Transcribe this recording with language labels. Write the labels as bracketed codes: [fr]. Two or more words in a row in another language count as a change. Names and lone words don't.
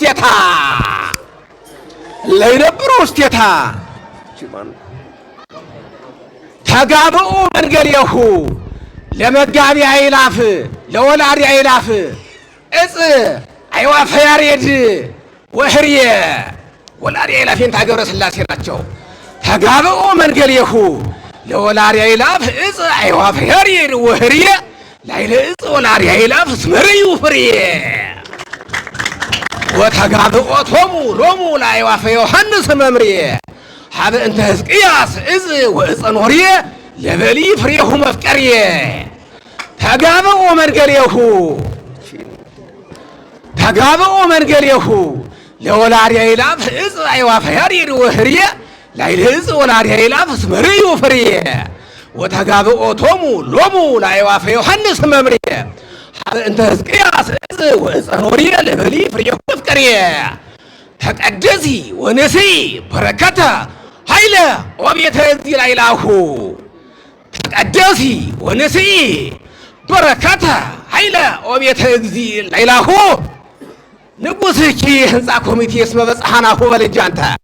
[gez] ውስቴታ ተጋብኡ መንገሌሁ ለመጋቢ አይላፍ ለወላዲ አይላፍ እጽ አይዋፈ ያሬድ ወህርየ ወላዲ አይላፌን ታገብረ ሥላሴ ናቸው። ተጋብኡ መንገሌሁ ለወላዲ አይላፍ እጽ አይዋፈ ያሬድ ወህርየ ላይለ እጽ ወላዲ አይላፍ እስመርዩ ፍርየ ወተጋብኦቶሙ ሎሙ ለአዕዋፈ ዮሐንስ መምርየ ሀበ እንተ ሕዝቅያስ እጽ ወእፀ ኖርየ ለበሊ ፍሬሁ መፍቀርየ ተጋብኡ መንገሌሁ ለወላዲ አይላፍ እጽ አይዋፈ ያሬድ ወህርየ ላይለ እጽ ወላዲ አይላፍ እስመርዩ ፍርየ ወተጋብኦቶሙ ሎሙ ለአዕዋፈ ዮሐንስ መምርየ ሀበ እንተ ሕዝቅያስ እጽ ወእፀ ኖርየ ለበሊ ፍሬሁ መፍቀርየ ተቀደሲ ወንስኢ በረከተ ኃይለ ወቤተ እግዚእ ላይላሁ ተቀደሲ ወንስኢ በረከተ ኃይለ ወቤተ እግዚእ ላይላሁ ንጉሥኪ [am] ህንፃ ኮሚቴ [gez] እስመ በጽሐናሁ በልጅ አንተ